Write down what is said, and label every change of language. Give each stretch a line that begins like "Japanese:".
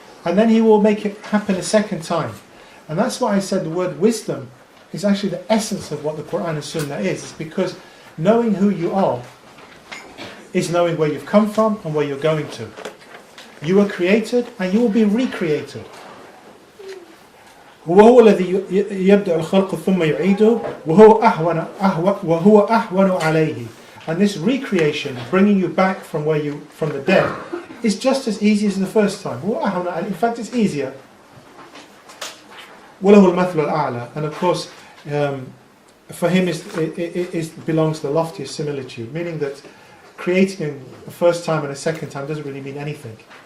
English: And then He will make it happen a second time. And that's why I said the word wisdom is actually the essence of what the Quran and Sunnah is. It's because knowing who you are is knowing where you've come from and where you're going to. You were created and you will be recreated.
Arabic: وهو الذي يبدأ الخلق ثم يعيده وهو أهون عليه.
English: And this recreation, bringing you back from the dead, is just as easy as the first time. In fact, it's easier.
Arabic: وله المثل الأعلى.
English: And of course, for him it belongs to the loftiest similitude, meaning that creating a first time and a second time doesn't really mean anything.